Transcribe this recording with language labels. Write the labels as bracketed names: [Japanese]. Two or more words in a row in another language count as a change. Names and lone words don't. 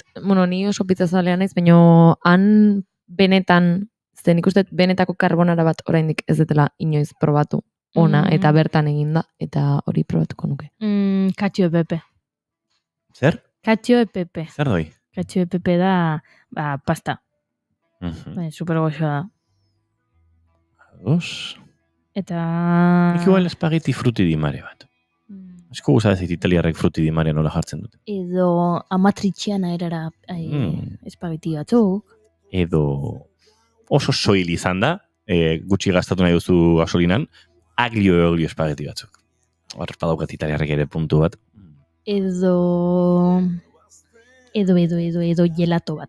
[Basque] Bueno, ni oso pizzazalea naiz, baina han benetan, nik uste benetako karbonara bat oraindik ez dutela inoiz probatu ona, eta bertan eginda, eta hori probatuko nuke. [Italian] Cacio e pepe. [Basque] Zer? [Italian] Cacio e pepe. [Basque] Zer doi? [Italian] Cacio e pepe [Basque] da, pasta. Super goxoa da. Ados. Eta... Nik igual espageti [Italian] fruti di mare [Basque] bat. Esko guzadezit italiarrek [Italian] fruti di mare [Basque] nola jartzen dute. Edo amatriciana erara espageti batzuk. Edo oso soil izan da, gutxi gastatu nahi duzu gasolinan, aglio espageti batzuk. Hor badaukat italiarrek ere puntu bat. Edo gelato bat.